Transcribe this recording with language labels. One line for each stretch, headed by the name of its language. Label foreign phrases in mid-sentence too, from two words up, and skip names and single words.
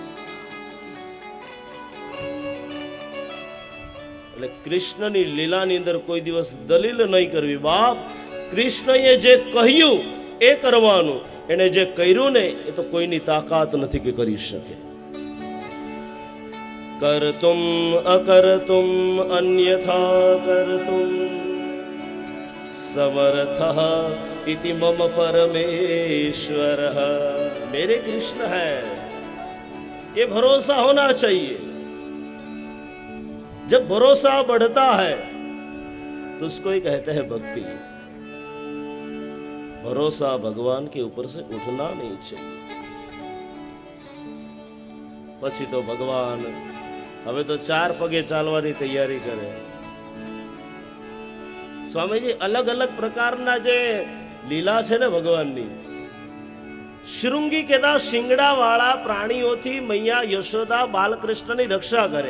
Gujarati: એટલે કૃષ્ણની લીલાની અંદર કોઈ દિવસ દલીલ નહીં કરવી બાપ। કૃષ્ણએ જે કહ્યું એ કરવાનું, એને જે કર્યું ને એ તો કોઈની તાકાત નથી કે કરી શકે।
Sanskrit: कर्तुम अकर्तुम अन्यथा कर्तुम समर्थः इति मम परमेश्वरः।
Hindi: मेरे कृष्ण है, ये भरोसा होना चाहिए। जब भरोसा बढ़ता है तो उसको ही कहते हैं भक्ति। भरोसा भगवान के ऊपर से उठना नहीं चाहिए।
Gujarati: પછી તો ભગવાન હવે તો 4 પગે ચાલવાની તૈયારી કરે। સ્વામીજી અલગ અલગ પ્રકારના જે લીલા છે ને ભગવાનની, શૃંગી કેતા શિંગડા વાળા પ્રાણીઓથી મૈયા યશોદા બાલકૃષ્ણની રક્ષા કરે.